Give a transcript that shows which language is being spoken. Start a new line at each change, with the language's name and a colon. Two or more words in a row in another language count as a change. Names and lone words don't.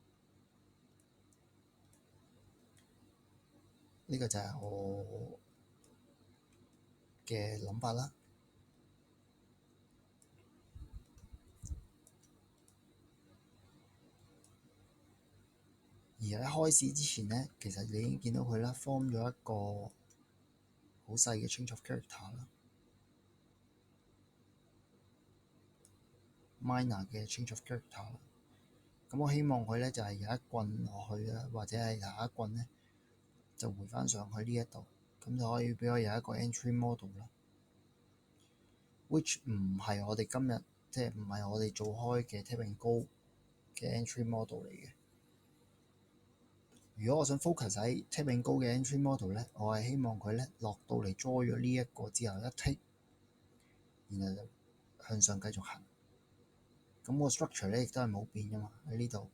Cantonese: 呢個就係我嘅諗法啦。而喺開始之前咧，其實你已經見到佢啦 form 咗一個好細嘅
English: change of character
Cantonese: 啦，minor 嘅
English: change of character
Cantonese: 啦。咁我希望佢咧就係有一棍落去啦，或者係下一棍咧就回翻上去呢一度，咁就可以俾我有一個
English: entry model
Cantonese: 啦。which 唔係我哋今日即係唔係我哋做開嘅
English: tap and go
Cantonese: 嘅
English: entry model
Cantonese: 嚟嘅。如果我想 focus 喺
English: tap and go
Cantonese: 嘅
English: entry model
Cantonese: 咧，我係希望佢咧落到嚟 draw 咗呢一個之後一 take， 然後就向上繼續行。咁個 structure 咧亦都係冇變噶嘛喺呢度。